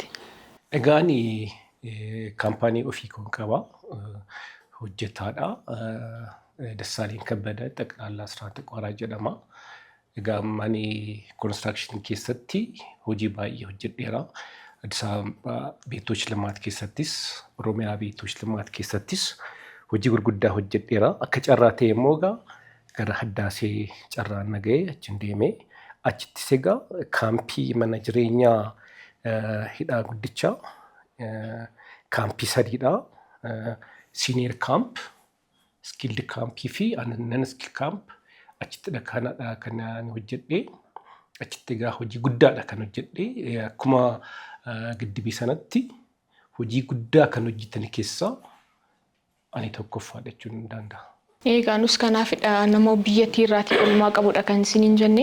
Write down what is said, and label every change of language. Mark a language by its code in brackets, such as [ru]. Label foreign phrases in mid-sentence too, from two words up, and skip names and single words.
[om] Egaan kaampaanii ofii kan qaba hojjetaadha. Dassaalin Kabbada Xaqlaallaa Siraata Qooraa jedhama. Egaa mani construction keessatti hojii baay'ee hojjedheera. Addis Ababa [am] ቤቶች ልማት [om] keessattis Oromiyaa [am] ቤቶች ልማት [om] keessattis hojii gurguddaa hojjedheera. Akka carraa ta'e immoo gara Haddaasee carraan nagahee achiin deemee achittis egaa kaampii mana jireenyaa hidhaa guddichaa kaampii sadiidha. [en] Senior camp, skilled campii [om] fi [en] non skilled camp [om] achittidha kan hojjedhee. Achitti egaa hojii guddaadha kan hojjedhee. Akkuma giddibii sanatti hojii guddaa kan hojjetan keessaa ani tokkoffaadha jechuun ni danda'a. Egaa nus kanaafidha nama biyyattii irraatii oolmaa qabudha kan isiniin jenne.